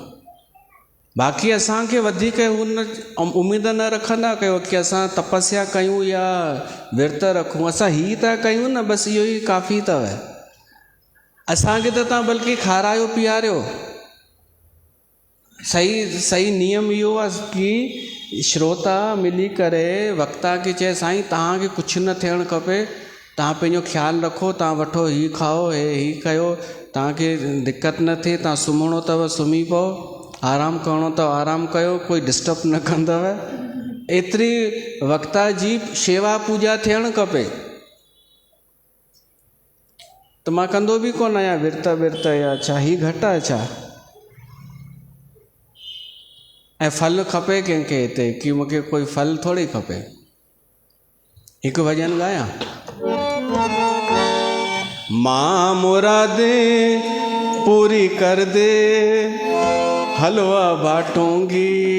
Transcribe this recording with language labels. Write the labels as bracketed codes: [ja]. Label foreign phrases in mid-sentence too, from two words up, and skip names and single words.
[sd] बाक़ी असांखे वधीक हुन उमेद न रखंदा कयो कि असां तपस्या कयूं या विर्त रखूं। असां ही था कयूं न, बसि इहो ई काफ़ी अथव। असांखे त तव्हां बल्कि खारायो पीआरियो। सही नियम इहो आहे कि श्रोता मिली करे वक्ता खे चए साईं तव्हांखे कुझु न थियणु खपे, तव्हां पंहिंजो ख़्यालु रखो, तव्हां वठो, हीउ खाओ, ही कयो, तव्हांखे दिक़त न थिए, तव्हां सुम्हणो अथव सुम्ही पओ, आराम करिणो अथव आराम कयो, कोई डिस्टर्ब न कंदव। एतिरी वक्ता जी शेवा पूॼा थियणु खपे। त मां कंदो बि कोन आहियां विर्त या छा, ही घटि आहे छा। ऐं फल खपे कंहिंखे हिते कि मूंखे कोई फल थोड़ी खपे। हिकु भॼन ॻायां? [hi] मां मुरादे पूरी कर दे, हलवा बांटूंगी।